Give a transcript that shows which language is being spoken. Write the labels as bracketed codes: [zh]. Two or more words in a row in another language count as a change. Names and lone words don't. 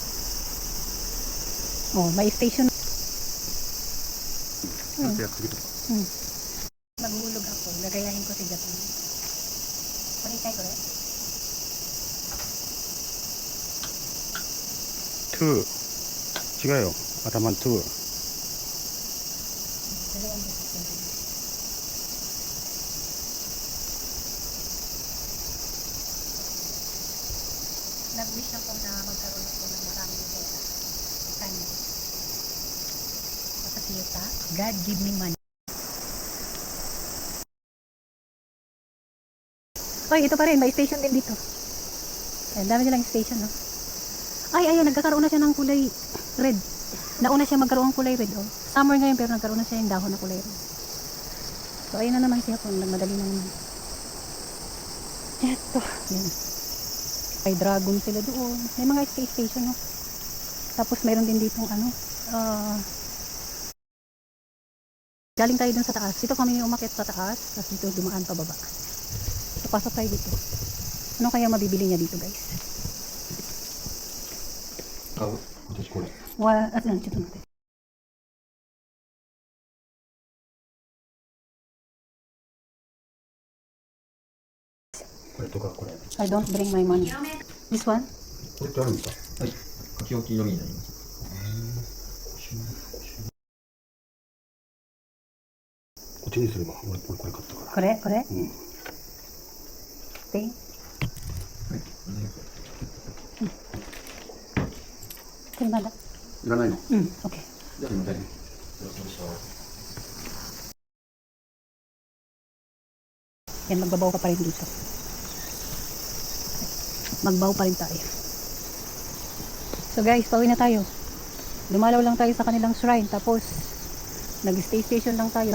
[tl] Oh, may station. Maghulog ako. Gagayahin ko si Japan. Palikay ko rin. [ja] 2 違うよ頭の2 [tl] Nag-wish ako na magkaroon ako ng maraming pera. Kanya. Makasiyota. [en] God give me money. [tl] Oy, ito pa rin. May station din dito. Ayan, dami nilang station, no? Ay, ayun. Nagkakaroon na siya ng kulay red. Nauna siya magkaroon ng kulay red, oh. Summer ngayon, pero nagkaroon na siya yung dahon na kulay red. So, ayun na naman siya. Madali na naman. Eto. Yan. May dragon sila doon. May mga station, no? Tapos, mayroon din ditong ano. Galing tayo dun sa taas. Dito kami umakyat sa taas. Tapos dito dumaan pababa. So, pasok tayo dito. Ano kaya mabibili niya dito, guys? [ja] 買う私これ。あ、ちょっと待って。これとかこれ。 [en] I don't bring my money. This one? [ja] これってあるんですか？はい。書き置きのみになります。こっちにすれば、俺これ買ったから。これこれうん。で、はい。これまだいらないの？うん、OK。じゃあすいません。 [tl] Yan, magbabaw ka pa rin dito. Magbaw pa rin tayo. So guys, pauwi na tayo. Dumalaw lang tayo sa kanilang shrine. Tapos, nag-stay station lang tayo.